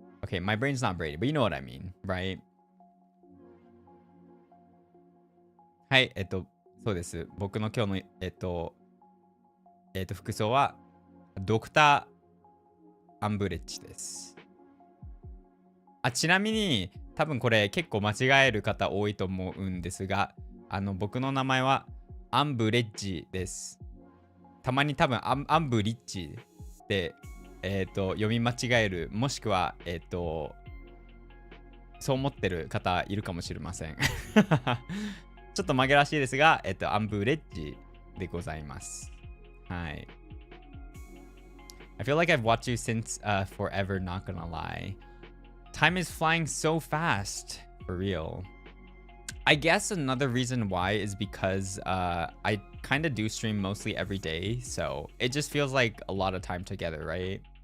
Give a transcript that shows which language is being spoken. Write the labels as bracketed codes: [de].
[en] Okay, my brain's not braided, but you know what I mean, right? [ja] はい、そうです。僕の今日の服装はドクターアンブレッジです。ちなみに多分これ結構間違える方多いと思うんですが、僕の名前はアンブレッジです。たまに多分アンブリッジで、読み間違える、もしくは、そう思ってる方いるかもしれません。ちょっと紛らわしいですが、アンブレッジでございます。はい。 [en] I feel like I've watched you since forever, not gonna lie. Time is flying so fast, for real. I guess another reason why is because I kind of do stream mostly every day, so it just feels like a lot of time together, right?